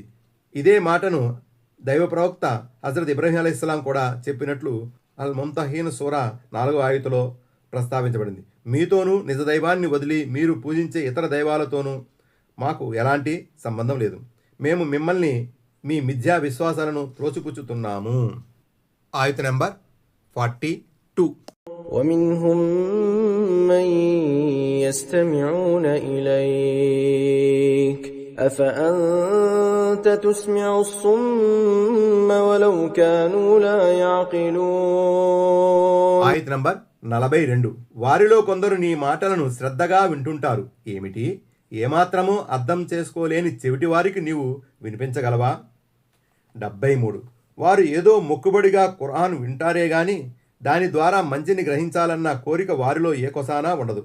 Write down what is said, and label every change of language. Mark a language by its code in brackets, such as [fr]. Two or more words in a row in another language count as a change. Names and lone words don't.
[te] ఇదే మాటను దైవ ప్రవక్త హజరత్ ఇబ్రాహీం అలైహిస్సలాం కూడా చెప్పినట్లు అల్ ముంతహీన్ సూరా 4వ ఆయతులో ప్రస్తావించబడింది. మీతోనూ నిజ దైవాన్ని వదిలి మీరు పూజించే ఇతర దైవాలతోనూ మాకు ఎలాంటి సంబంధం లేదు. మేము మిమ్మల్ని మీ మిథ్యా విశ్వాసాలను త్రోసిపుచ్చుతున్నాము. ఆయత్ నంబర్ 42. [ar] ومنهم من يستمعون إليك أفأنت تسمع الصم ولو كانوا لا يعقلون. [te] ఆయత్ నంబర్ 42. వారిలో కొందరు నీ మాటలను శ్రద్ధగా వింటుంటారు. ఏమిటి, ఏమాత్రమూ అర్థం చేసుకోలేని చెవిటి వారికి నీవు వినిపించగలవా? 73. వారు ఏదో మొక్కుబడిగా ఖురాన్ వింటారే గాని దాని ద్వారా మంచిని గ్రహించాలన్న కోరిక వారిలో ఏ కొసానా ఉండదు.